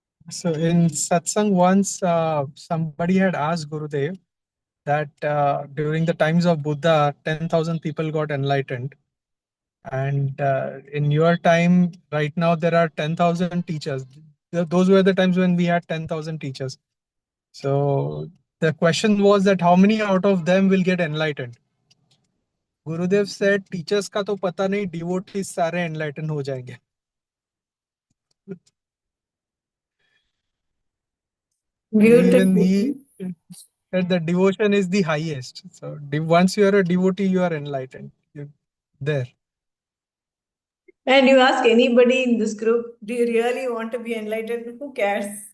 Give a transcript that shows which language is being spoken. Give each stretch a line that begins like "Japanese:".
English: So in satsang once, somebody had asked Gurudev that during the times of Buddha, 10,000 people got enlightened. And in your time, right now, there are 10,000 teachers. Those were the times when we had 10,000 teachers. So the question was that how many out of them will get enlightened?
Hindi: Gurudev
English: said,
Hindi: teachers का तो पता नहीं, devotees सारे enlightened हो जाएंगे.
English: Even he said that devotion is the highest. So once you are a devotee, you are enlightened. You're there. And you ask anybody in this group, do you really want to be enlightened? Who cares?